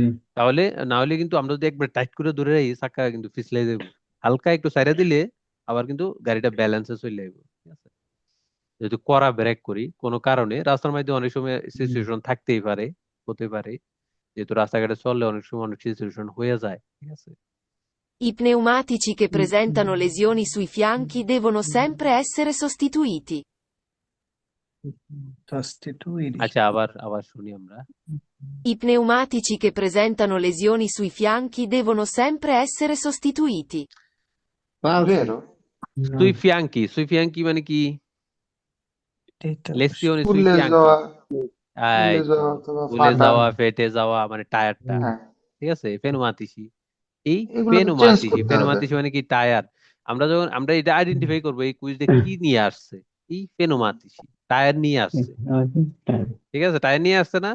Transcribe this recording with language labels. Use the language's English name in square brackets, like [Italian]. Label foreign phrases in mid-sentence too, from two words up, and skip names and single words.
[Bangla] তাহলে না হলে কিন্তু আমরা যদি একবার টাইট করে ধরে রাখি চাকা কিন্তু পিছলাই যাবো, হালকা একটু সাইডে দিলে আবার কিন্তু গাড়িটা ব্যালেন্সে চলে যাবে, ঠিক আছে? যদি কড়া ব্রেক করি কোনো কারণে, রাস্তার মধ্যে অনেক সময় সিচুয়েশন থাকতেই পারে, হতে পারে, যেহেতু রাস্তাঘাটে চললে অনেক সময় অনেক সিচুয়েশন হয়ে যায়, ঠিক আছে? [Italian] I pneumatici che presentano lesioni sui fianchi devono sempre essere sostituiti. sostituiti. [Bangla] আচ্ছা, আবার আবার শুনি আমরা। [Italian] I pneumatici che presentano lesioni sui fianchi devono sempre essere sostituiti. falso vero sui fianchi [Bangla] মানে কি? [Italian] Detta così. lesioni sui [Bangla] ফুলে ফিয়াঙ্কি, যাওয়া এই ফুলে তো, যাওয়া অথবা ফুলে ফাটা যাওয়া, ফেটে যাওয়া মানে টায়ারটা, হ্যাঁ ঠিক আছে? ফেনুমাতিসি, এই এগুলো তো চেঞ্জ ফেনুমাতিসি, করতে হবে ফেনুমাতিসি মানে কি? টায়ার। আমরা এটা আইডেন্টিফাই করবো এই কুইজটা কি নিয়ে আসছে। এই ফেনুমাতিসি টায়ার নিয়ে আসছে, ঠিক আছে? টায়ার নিয়ে আসছে না?